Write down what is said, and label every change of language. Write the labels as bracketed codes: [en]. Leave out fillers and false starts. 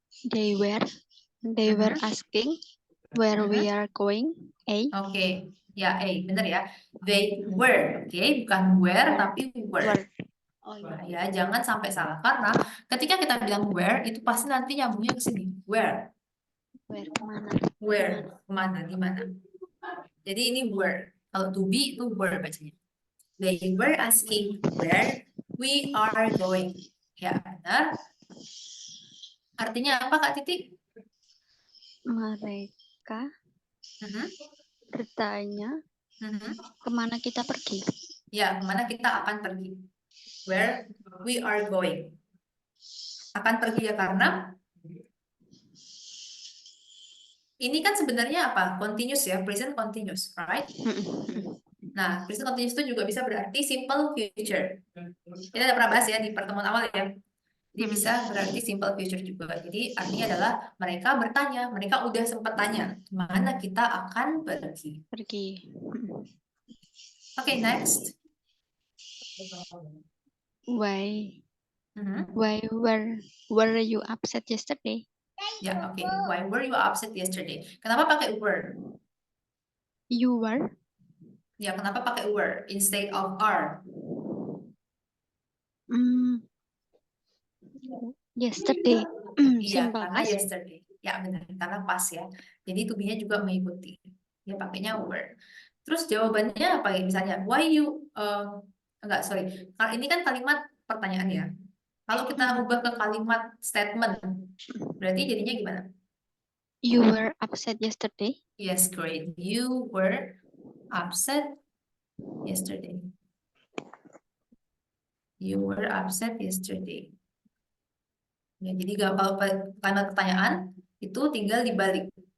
[en] They were asking where we are going. A. [id] Oke, ya benar ya. They were, oke, bukan where tapi were. Oh Nah, ya, jangan sampai salah karena ketika kita bilang where itu pasti nanti nyambungnya ke sini. [en] Where? [id] Where kemana? Where? Kemana? Di mana? Jadi ini were. Kalau to be itu were bacanya. [en] They were asking where we are going. [id] Ya, benar. Artinya apa, Kak Titik? Mereka bertanya kemana kita pergi. Ya, kemana kita akan pergi. [en] Where we are going. [id] Akan pergi ya karena ini kan sebenarnya apa? [en] Continuous ya, present continuous, right? [id] Nah, present continuous itu juga bisa berarti simple future. Kita udah pernah bahas ya di pertemuan awal ya. Jadi bisa berarti simple future juga. Jadi artinya adalah mereka bertanya, mereka udah sempat tanya, kemana kita akan pergi. [en] Oke, next. Why were you upset yesterday? [id] Ya, oke. [en] Why were you upset yesterday? [id] Kenapa pakai were? [en] You were? [id] Ya, kenapa pakai were instead of are? [en] Yesterday. [id] Iya, [en] Simple [id] karena [en] past. [id] yesterday. Ya, benar. Karena pas ya. Jadi to be-nya juga mengikuti. Ya, pakainya were. Terus jawabannya apa ya? Misalnya, [en] why you... [id] enggak, sorry. Kalau ini kan kalimat pertanyaan ya. Kalau kita ubah ke kalimat statement, berarti jadinya gimana? [en] You were upset yesterday? Yes, great. You were upset yesterday. You were upset yesterday. [id] Ya, jadi kalau kalimat pertanyaan itu tinggal dibalik.